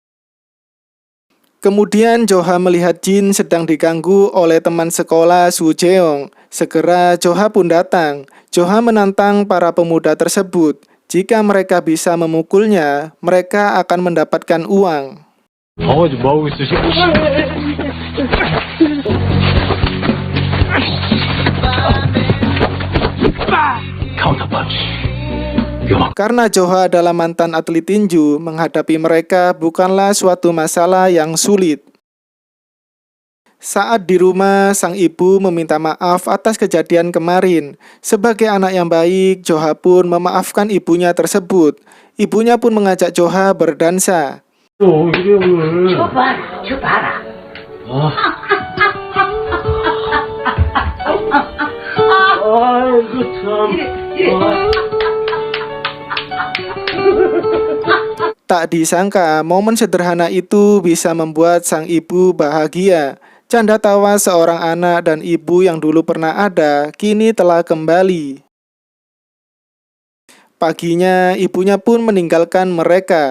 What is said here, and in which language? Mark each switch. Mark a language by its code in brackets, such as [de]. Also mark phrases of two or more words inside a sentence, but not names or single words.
[id] Kemudian Joha melihat Jin sedang diganggu oleh teman sekolah Su Jeong. Segera Joha pun datang. Joha menantang para pemuda tersebut. Jika mereka bisa memukulnya, mereka akan mendapatkan uang. [ko] 아버지 뭐 하고 있어, 새끼. 카운터 펀치. [id] Karena Joha adalah mantan atlet tinju, menghadapi mereka bukanlah suatu masalah yang sulit. Saat di rumah, sang ibu meminta maaf atas kejadian kemarin. Sebagai anak yang baik, Joha pun memaafkan ibunya tersebut. Ibunya pun mengajak Joha berdansa. [ko] 줘봐라. 아이고 참. [id] Tak disangka, momen sederhana itu bisa membuat sang ibu bahagia. Canda tawa seorang anak dan ibu yang dulu pernah ada, kini telah kembali. Paginya, ibunya pun meninggalkan mereka.